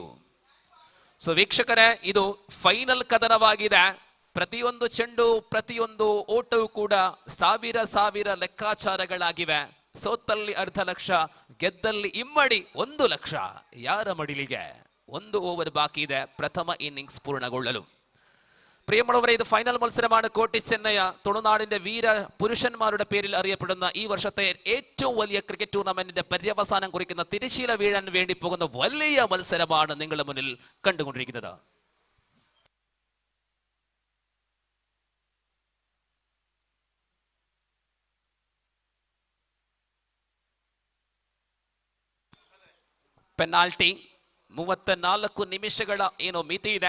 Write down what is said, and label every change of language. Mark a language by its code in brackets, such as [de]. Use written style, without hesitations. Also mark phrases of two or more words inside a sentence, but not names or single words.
[kn] ಸೊ ವೀಕ್ಷಕರೇ, ಇದು ಫೈನಲ್ ಕದನವಾಗಿದೆ. ಪ್ರತಿಯೊಂದು ಚೆಂಡು ಪ್ರತಿಯೊಂದು ಓಟವೂ ಕೂಡ ಸಾವಿರ ಲೆಕ್ಕಾಚಾರಗಳಾಗಿವೆ. ಸೋತಲ್ಲಿ 50,00,000, ಗೆದ್ದಲ್ಲಿ ಇಮ್ಮಡಿ 1,00,000. ಯಾರ ಮಡಿಲಿಗೆ? 1 ಓವರ್ ಬಾಕಿ ಇದೆ ಪ್ರಥಮ ಇನ್ನಿಂಗ್ಸ್ ಪೂರ್ಣಗೊಳ್ಳಲು. [ml] പ്രിയമുള്ളവരെ, ഇത് ഫൈനൽ മത്സരമാണ്. കോട്ടി ചെന്നൈ തുളുനാടിന്റെ വീര പുരുഷന്മാരുടെ പേരിൽ അറിയപ്പെടുന്ന ഈ വർഷത്തെ ഏറ്റവും വലിയ ക്രിക്കറ്റ് ടൂർണമെന്റിന്റെ പര്യവസാനം കുറിക്കുന്ന തിരശ്ശീല വീഴാൻ വേണ്ടി പോകുന്ന വലിയ മത്സരമാണ് നിങ്ങളുടെ മുന്നിൽ കണ്ടുകൊണ്ടിരിക്കുന്നത്. [kn] ಪೆನಾಲ್ಟಿ 34 ನಿಮಿಷಗಳ ಏನೋ ಮಿತಿ ಇದೆ.